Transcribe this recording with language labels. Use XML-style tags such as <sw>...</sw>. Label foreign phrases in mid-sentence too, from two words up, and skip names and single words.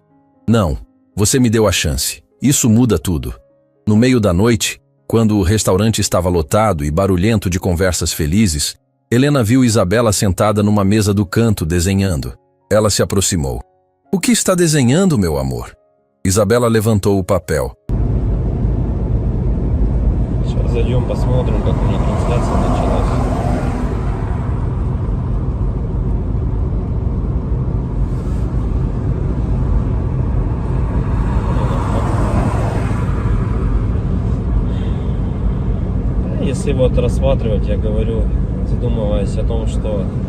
<pt>Não, você me deu a chance. Isso muda tudo. No meio da noite, quando o restaurante estava lotado e barulhento de conversas felizes, Helena viu Isabela sentada numa mesa do canto desenhando. Ela se aproximou. O que está desenhando, meu amor? Isabela levantou o papel.</pt> <ru>Сейчас зайдем, посмотрим, как у них трансляция началась. Если вот рассматривать, я говорю, задумываясь о том, что</ru>